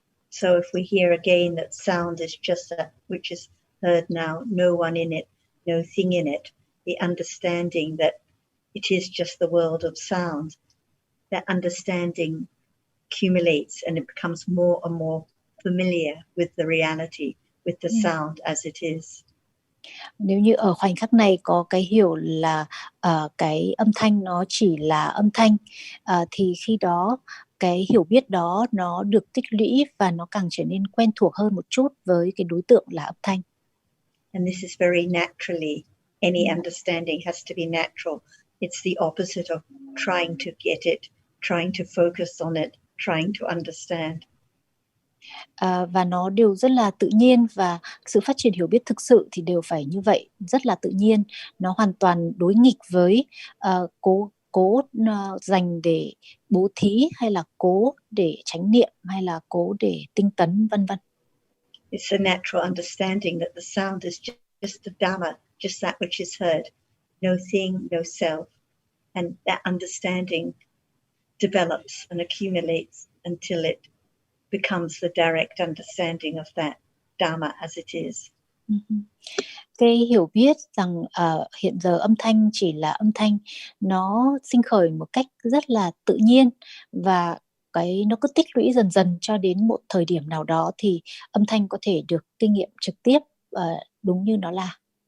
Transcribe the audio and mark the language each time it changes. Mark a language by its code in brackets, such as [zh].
[en] So if we hear again that sound is just that which is heard now, no one in it, no thing in it, the understanding that it is just the world of sound, that understanding accumulates and it becomes more and more familiar with the reality, with the sound as it is. [vi] Nếu như ở khoảnh khắc này có cái hiểu là cái âm thanh nó chỉ là âm thanh, thì khi đó cái hiểu biết đó nó được tích lũy và nó càng trở nên quen thuộc hơn một chút với cái đối tượng là âm thanh. [en] And this is very naturally, any understanding has to be natural. It's the opposite of trying to get it, trying to focus on it, trying to understand. [vi] Và nó đều rất là tự nhiên, và sự phát triển hiểu biết thực sự thì đều phải như vậy, rất là tự nhiên. Nó hoàn toàn đối nghịch với cố dành để bố thí, hay là cố để chánh niệm, hay là cố để tinh tấn, vân vân. [en] It's a natural understanding that the sound is just the Dhamma, just that which is heard, no thing, no self, and that understanding develops and accumulates until it becomes the direct understanding of that Dhamma as it is. [vi] Cái hiểu biết rằng hiện giờ âm thanh chỉ là âm thanh, nó sinh khởi một cách rất là tự nhiên, và nó cứ tích lũy dần dần cho đến một thời điểm nào đó thì âm thanh có thể được kinh nghiệm trực tiếp đúng như nó là.